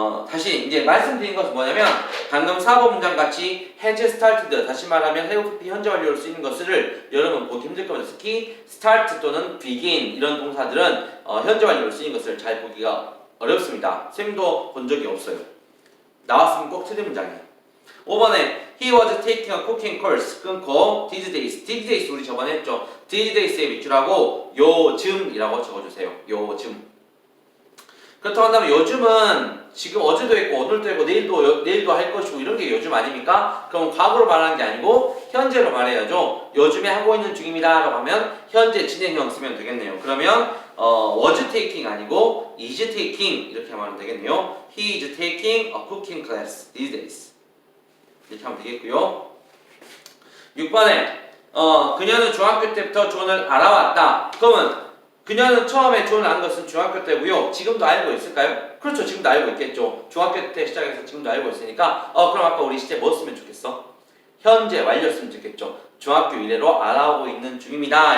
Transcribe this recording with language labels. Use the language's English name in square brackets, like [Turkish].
[Korean] 다시 이제 말씀드린 것은 뭐냐면 방금 4번 문장 같이 [English] has started [Korean] 다시 말하면 have PP 현재 완료로 쓰이는 것을 여러분 보기 힘들 겁니다. 특히 start 또는 begin 이런 동사들은 현재 완료로 쓰이는 것을 잘 보기가 어렵습니다. 쌤도 본 적이 없어요. 나왔으면 꼭 틀린 문장이에요. 5번에 [English] he was taking a cooking course [Korean] 끊고 these days 우리 저번에 했죠. these days의 밑줄하고 요즘이라고 적어주세요. 요즘. 그렇다고 한다면 요즘은 지금 어제도 했고 오늘도 했고 내일도 할 것이고 이런 게 요즘 아닙니까? 그럼 과거로 말하는 게 아니고 현재로 말해야죠. 요즘에 하고 있는 중입니다 라고 하면 현재 진행형 쓰면 되겠네요. 그러면 [English] was taking [Korean] 아니고 [English] is taking [Korean] 이렇게 하면 되겠네요. [English] He is taking a cooking class these days [Korean] 이렇게 하면 되겠고요. 6번에 그녀는 중학교 때부터 존을 알아왔다. 그러면 그녀는 처음에 존을 안 것은 중학교 때고요. 지금도 알고 있을까요? 그렇죠. 지금도 알고 있겠죠. 중학교 때 시작해서 지금도 알고 있으니까 그럼 아까 우리 시제 뭐 쓰면 좋겠어? 현재 완료 쓰면 좋겠죠. 중학교 이래로 알아오고 있는 중입니다.